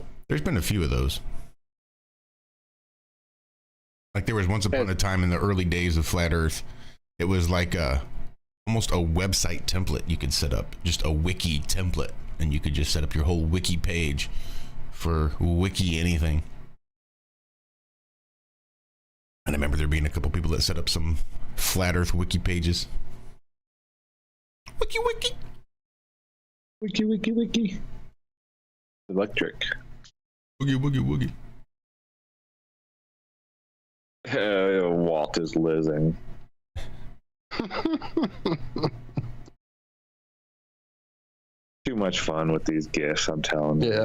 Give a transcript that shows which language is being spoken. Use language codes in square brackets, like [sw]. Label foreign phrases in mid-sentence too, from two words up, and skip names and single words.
[en] There's been a few of those. Like there was once upon a time in the early days of flat Earth, it was like almost a website template you could set up, just a wiki template, and you could just set up your whole wiki page for wiki anything. And I remember there being a couple people that set up some flat Earth wiki pages. Wiki wiki. Wiki, wiki, wiki. Electric. Woogie woogie woogie. Walt is lizzing. Too much fun with these gifts, I'm telling you.